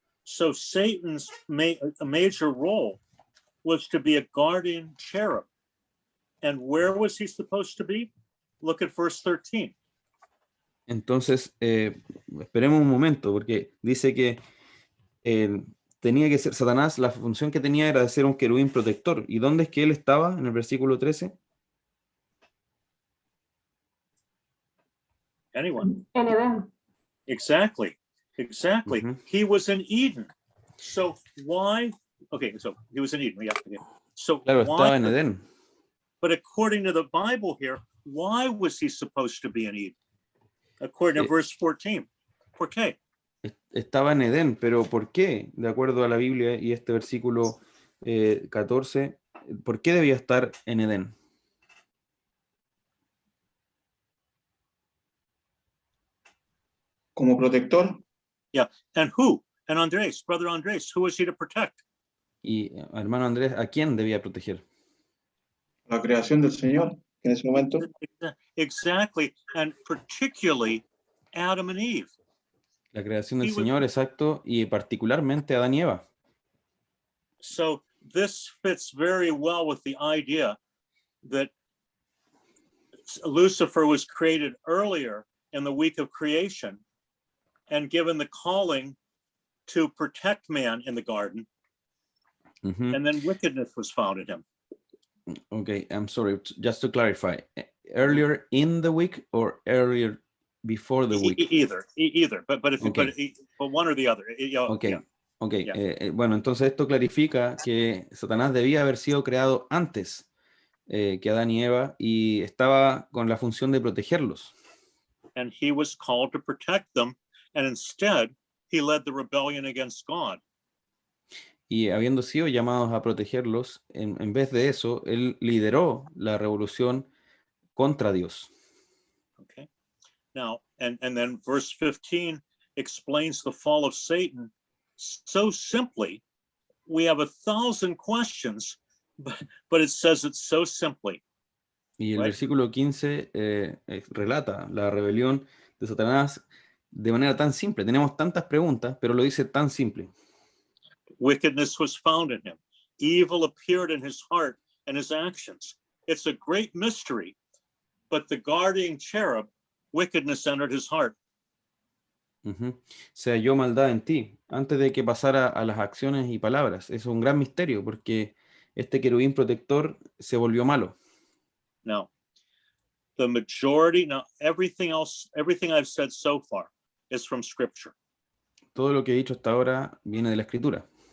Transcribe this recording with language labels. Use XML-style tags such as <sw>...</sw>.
<en>So Satan's major role was to be a guardian cherub. And where was he supposed to be? Look at verse 13.</en> <es>Entonces, esperemos un momento, porque dice que tenía que ser Satanás, la función que tenía era de ser un querubín protector. ¿Y dónde es que él estaba en el versículo 13?</es> <en>Anyone?</en> <es>En Edén.</es> <en>Exactly. He was in Eden. So why? Okay, so he was in Eden. Yeah. Okay. So</en> <es>Claro,</es> <en>why?</en> <es>estaba en Edén.</es> <en>But according to the Bible here, why was he supposed to be in Eden? According to verse 14. ¿Por qué?</en> <es>Estaba en Edén, pero ¿por qué? De acuerdo a la Biblia y este versículo 14, ¿por qué debía estar en Edén? Como protector,</es> <en>Yeah. And who? And Andres, brother Andres, who was he to protect?</en> <es>Y hermano Andrés, ¿a quién debía proteger? la creación del Señor en ese momento.</es> <en>Exactly. And particularly Adam and Eve.</en> <es>La creación del</es> <en>He was-</en> <es>Señor, exacto, y particularmente Adán y Eva.</es> <en>So this fits very well with the idea that Lucifer was created earlier in the week of creation and given the calling to protect man in the garden, Ujú. and then wickedness was found in him. Okay, I'm sorry, just to clarify, earlier in the week or earlier before the week? Either, but if Okay. but one or the other. Ok, Yeah. ok. Yeah.</en> <es>Bueno, entonces esto clarifica que Satanás debía haber sido creado antes que Adán y Eva y estaba con la función de protegerlos.</es> <en>And he was called to protect them, and instead he led the rebellion against God.</en> <es>Y habiendo sido llamados a protegerlos, en vez de eso, él lideró la revolución contra Dios.</es> <en>Okay. Now, and then verse 15 explains the fall of Satan so simply. We have 1,000 questions, but it says it so simply.</en> <es>Y el</es> <en>Right.</en> <es>versículo 15 relata la rebelión de Satanás de manera tan simple. Tenemos tantas preguntas, pero lo dice tan simple.</es> <en>Wickedness was found in him. Evil appeared in his heart and his actions. It's a great mystery, but the guardian cherub, wickedness entered his heart. Ujú.</en> <es>Se halló maldad en ti antes de que pasara a las acciones y palabras. Es un gran misterio porque este querubín protector se volvió malo.</es> <en>Now, the majority, now everything else, everything I've said so far is from scripture.</en> <es>Todo lo que he dicho hasta ahora viene de la escritura.</es>